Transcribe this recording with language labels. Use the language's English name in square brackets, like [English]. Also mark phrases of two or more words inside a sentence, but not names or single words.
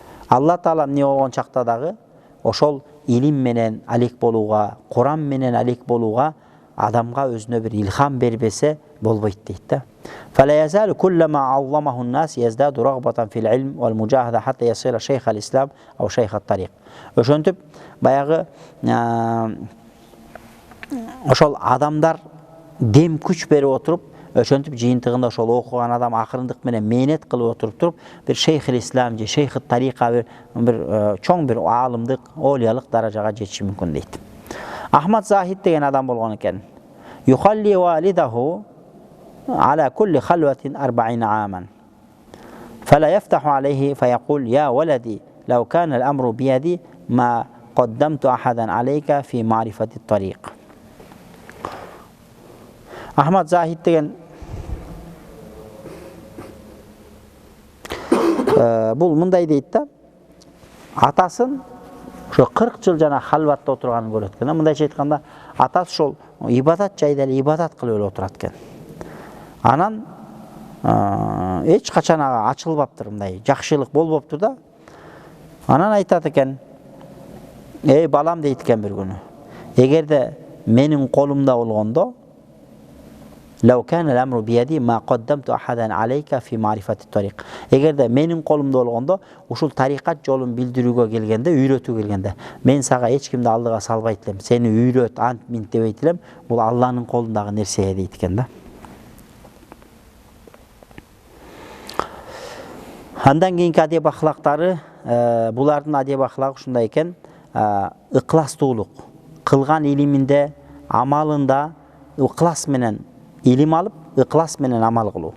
[Kyrgyz] Алла Таала эмне болгон чакта дагы ошол илим менен алек болууга, Куран менен алек болууга адамга өзүнө бир илхам бербесе болбойт дейт да. [Arabic] فلا يزال كلما عظمه الناس يزداد رغبة في العلم والمجاهدة حتى يصير شيخ الإسلام أو شيخ الطريق. [Kyrgyz] Ошентип баягы ошол адамдар дем күч берип отуруп, ошентип жыйынтыгында ошол окуган адам акырындык менен мээнет кылып отуруп туруп, бир [Arabic] شيخ الإسلام [Kyrgyz] же [Arabic] شيخ الطريقة [Kyrgyz] бир чоң бир аалымдык, олиялык даражага жетиши мүмкүн дейт. Ахмад Захид деген адам болгон экен. [Arabic] يخلي والده على كل خلوة 40 عاما فلا يفتح عليه فيقول يا ولدي لو كان الأمر بيدي ما قدمت أحدا عليك في معرفة الطريق. [Kyrgyz] Ahmad Zahid деген бул мындай дейт да, атасын ошо 40 жыл жана халватта отурганын көрөт экен. Мындайча айтканда, атасы ошол ибадат жайда эле ибадат кылып эле отурат экен. Анан эч качан ага ачылбаптыр, мындай жакшылык болбоптур да. Анан айтат экен, эй балам дейт экен бир күнү, эгерде менин колумда болгондо [Arabic] لو كان الأمر بيدي ما قدمت أحدا عليك في معرفة الطريق. [Kyrgyz] Эгерде менин колумда болгондо ушул тарикат жолун билдирүүгө келгенде, үйрөтүү келгенде, мен сага эч кимди алдыга салбайт элем, сени үйрөт, ант минт дебейт элем, бул Алланын колундагы нерсе дейт экен да. Андан кийинки адеп ахлактары, булардын адеп ахлагы ушундай экен: ыкластуулук, кылган илиминде, амалында ыклас менен илим алып, ыклас менен амал кылуу.